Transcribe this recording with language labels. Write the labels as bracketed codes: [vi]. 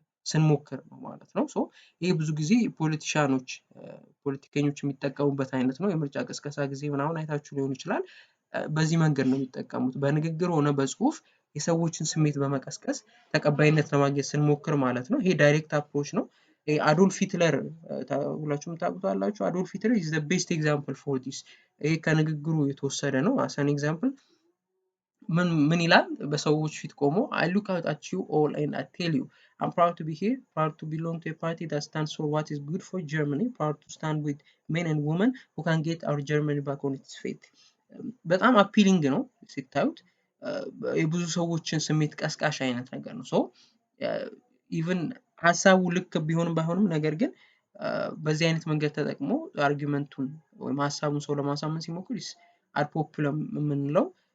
[am] ስንሞክር ነው ማለት ነው። ይሄ ብዙ ጊዜ ፖለቲከኞች የሚጠቀሙበት አይነት ነው። የምርጫ ቅስቀሳ ጊዜ ምናምን አይታችሁ ሊሆን ይችላል። በዚህ መንገድ ነው የሚጠቀሙት። በንግግር ሆነ በጽሁፍ የሰዎችን ስሜት በመቀስቀስ ተቀባይነት ለማግኘት ስንሞክር ማለት ነው። ይሄ ዳይሬክት አፕሮች ነው። አዶልፍ ሂትለር ሁላችሁም ታውቁታላችሁ። አዶልፍ ሂትለር [en] is the best example for this። [am] ይሄ ከንግግሩ የተወሰደ ነው። [en] as an example [am] ምን ይላል በሰዎች ፊት ቆሞ [en] I look out at you all and I tell you I'm proud to be here, proud to belong to a party that stands for what is good for Germany, proud to stand with men and women who can get our Germany back on its feet. [am] በጣም አፒሊንግ ነው ሲታዩት የብዙ ሰዎችን ስሜት ቀስቃሽ አይነት ነገር ነው ሶ ኢቭን ሐሳቡ ልክ ቢሆንም ባይሆንም ነገር ግን በዚህ አይነት መንገድ ተጠቅሞ አርጊውመንቱን ወይም ሐሳቡን ሰው ለማሳመን ሲሞክር አድ ፖፑለም የምንለው